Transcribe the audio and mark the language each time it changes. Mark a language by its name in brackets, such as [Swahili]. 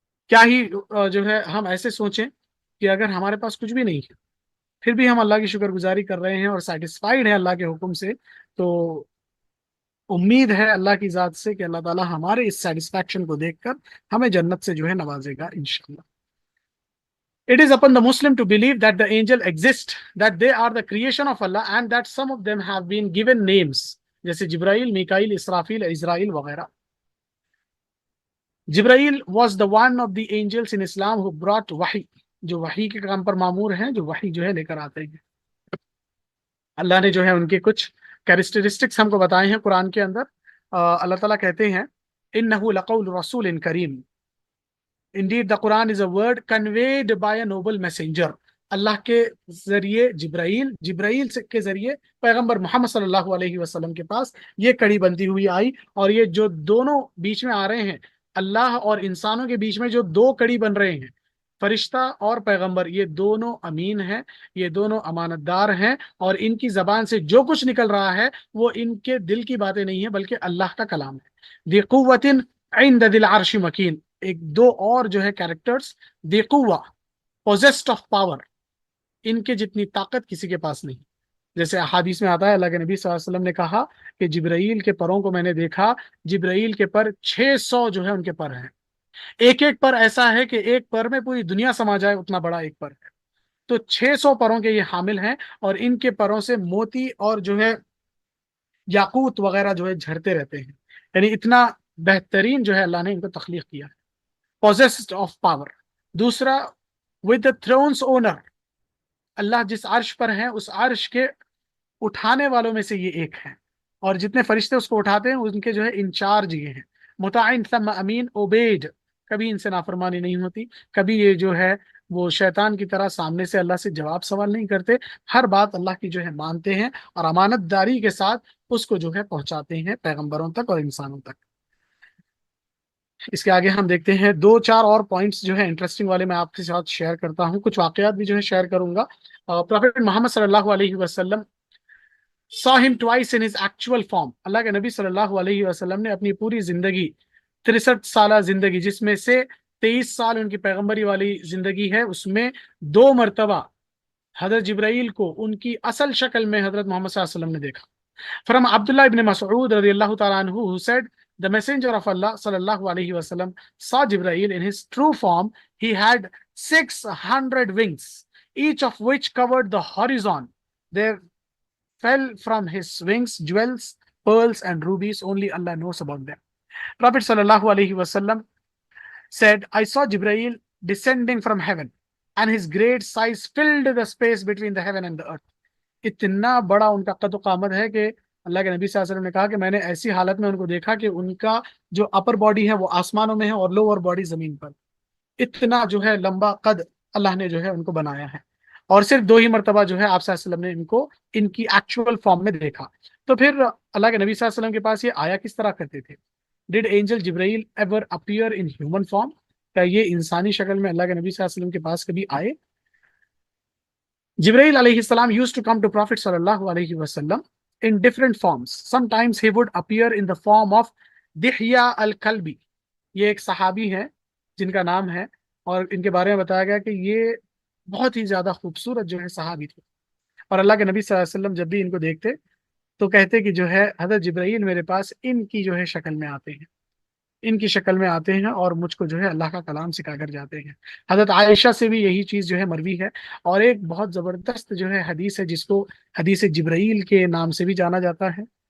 [Urdu] کیا ہی جو ہے ہم ایسے سوچیں کہ اگر ہمارے پاس کچھ بھی نہیں ہے پھر بھی ہم اللہ کی شکر گزاری کر رہے ہیں اور سیٹسفائیڈ ہیں اللہ کے حکم سے، تو امید ہے اللہ کی ذات سے کہ اللہ تعالیٰ ہمارے اس سیٹسفیکشن کو دیکھ کر ہمیں جنت سے جو ہے نوازے گا انشاءاللہ. [English] It is upon the Muslim to believe that the angel exist, that they are the creation of Allah, and that some of them have been given names, [Urdu] جیسے جبرائیل، میکائیل، اسرافیل، اسرائیل وغیرہ. جبرائیل [English] was the one of the angels in Islam who brought [Urdu] وحی، جو وحی کے کام پر معمور ہیں، جو وحی جو ہے لے کر آتے ہیں. اللہ نے جو ہے ان کے کچھ کیریکٹرسٹکس ہم کو بتائے ہیں قرآن کے اندر. اللہ تعالیٰ کہتے ہیں [Arabic] اِنَّهُ لَقَوْلُ رَسُولٍ كَرِيمٍ. [English] Indeed, the Quran is a word conveyed by a noble messenger. [Urdu] اللہ کے ذریعے جبرائیل کے ذریعے پیغمبر محمد صلی اللہ علیہ وسلم کے پاس یہ کڑی بنتی ہوئی آئی. اور یہ جو دونوں بیچ میں آ رہے ہیں، اللہ اور انسانوں کے بیچ میں جو دو کڑی بن رہے ہیں، فرشتہ اور پیغمبر، یہ دونوں امین ہیں، یہ دونوں امانت دار ہیں، اور ان کی زبان سے جو کچھ نکل رہا ہے وہ ان کے دل کی باتیں نہیں ہیں بلکہ اللہ کا کلام ہے. [Arabic] ذی قوت عند ذی العرش مکین. [Urdu] ایک دو اور جو ہے کیریکٹرز، ذی قوہ، [English] possessed of power، [Urdu] ان کے جتنی طاقت کسی کے پاس نہیں. جیسے احادیث میں آتا ہے اللہ کے نبی صلی اللہ علیہ وسلم نے کہا کہ جبرائیل کے پروں کو میں نے دیکھا، جبرائیل کے پر 600 جو ہے ان کے پر ہیں. ایک ایک پر ایسا ہے کہ ایک پر میں پوری دنیا سما جائے اتنا بڑا ایک پر ہے. تو 600 پروں کے یہ حامل ہیں، اور ان کے پروں سے موتی اور جو ہے یاقوت وغیرہ جو ہے جھڑتے رہتے ہیں. یعنی اتنا بہترین جو ہے اللہ نے ان کو تخلیق کیا ہے. [English] possessed of power. دوسرا with the throne's owner. [Urdu] اللہ جس عرش پر ہیں اس عرش کے اٹھانے والوں میں سے یہ ایک ہے، اور جتنے فرشتے اس کو اٹھاتے ہیں ان کے جو ہے انچارج یہ ہیں. [Arabic] مطاعن ثم امین، [Urdu] اوبیڈ، کبھی ان سے نافرمانی نہیں ہوتی، کبھی یہ جو ہے وہ شیطان کی طرح سامنے سے اللہ سے جواب سوال نہیں کرتے، ہر بات اللہ کی جو ہے مانتے ہیں اور امانت داری کے ساتھ اس کو جو ہے پہنچاتے ہیں پیغمبروں تک اور انسانوں تک. اس کے آگے ہم دیکھتے ہیں 2-4 اور پوائنٹس جو ہے انٹرسٹنگ والے میں آپ کے ساتھ شیئر کرتا ہوں. کچھ واقعات بھی جو ہے شیئر کروں گا. [English] Prophet Muhammad صلی اللہ علیہ وسلم saw him twice in his actual form. [Urdu] اللہ کے نبی صلی اللہ علیہ وسلم نے اپنی پوری زندگی، 63 سالہ زندگی، جس میں سے 23 سال ان کی پیغمبری والی زندگی ہے، اس میں 2 مرتبہ حضرت جبرائیل کو ان کی اصل شکل میں حضرت محمد صلی اللہ علیہ وسلم نے دیکھا. [English] From Abdullah ibn Mas'ud radiallahu ta'ala anhu, who said, the messenger of Allah sallallahu alayhi wasallam saw Jibreel in his true form. He had 600 wings, each of which covered the horizon. There fell from his wings jewels, pearls and rubies. Only Allah knows about them. Prophet sallallahu alayhi wasallam said, I saw Jibreel descending from heaven, and his great size filled the space between the heaven and the earth. [Urdu] اتنا بڑا ان کا قد و قامت ہے کہ اللہ کے نبی صلی اللہ علیہ وسلم نے کہا کہ میں نے ایسی حالت میں ان کو دیکھا کہ ان کا جو اپر باڈی ہے وہ آسمانوں میں ہے اور لوور باڈی زمین پر. اتنا جو ہے لمبا قد اللہ نے جو ہے ان کو بنایا ہے، اور صرف 2 ہی مرتبہ جو ہے آپ صلی اللہ علیہ وسلم نے ان کو ان کی ایکچوئل فارم میں دیکھا. تو پھر اللہ کے نبی صلی اللہ علیہ وسلم کے پاس یہ آیا کس طرح کرتے تھے؟ [English] Did angel Jibreel ever appear in human form؟ [Urdu] کیا یہ انسانی شکل میں اللہ کے نبی صلی اللہ علیہ وسلم کے پاس کبھی آئے؟ [English] Jibreel alayhi salam used to come to Prophet sallallahu alayhi wasallam in different forms. Sometimes he would appear in the form of Dihya al-Kalbi. [Urdu] یہ ایک صحابی ہیں جن کا نام ہے، اور ان کے بارے میں بتایا گیا کہ یہ بہت ہی زیادہ خوبصورت جو ہے صحابی تھے. اور اللہ کے نبی صلی اللہ علیہ وسلم جب بھی ان کو دیکھتے تو کہتے کہ جو ہے حضرت جبرائیل میرے پاس ان کی جو ہے شکل میں آتے ہیں، ان کی شکل میں آتے ہیں اور مجھ کو جو ہے اللہ کا کلام سکھا کر جاتے ہیں۔ حضرت عائشہ سے بھی یہی چیز جو ہے مروی ہے، اور ایک بہت زبردست جو ہے حدیث ہے جس کو حدیث جبرائیل کے نام سے بھی جانا جاتا ہے۔